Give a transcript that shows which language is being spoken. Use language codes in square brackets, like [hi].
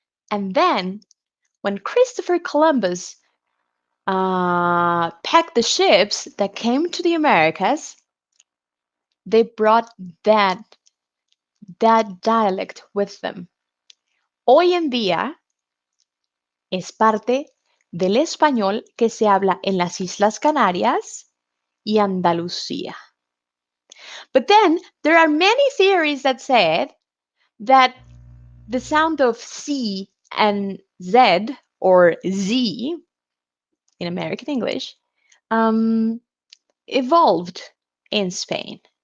[en] And then when Christopher Columbus packed the ships that came to the Americas, they brought that dialect with them. [es] Hoy en día es parte del español que se habla en las Islas Canarias y Andalucía. [en] But then there are many theories that said that the sound of C and Z or Z in American English evolved in Spain.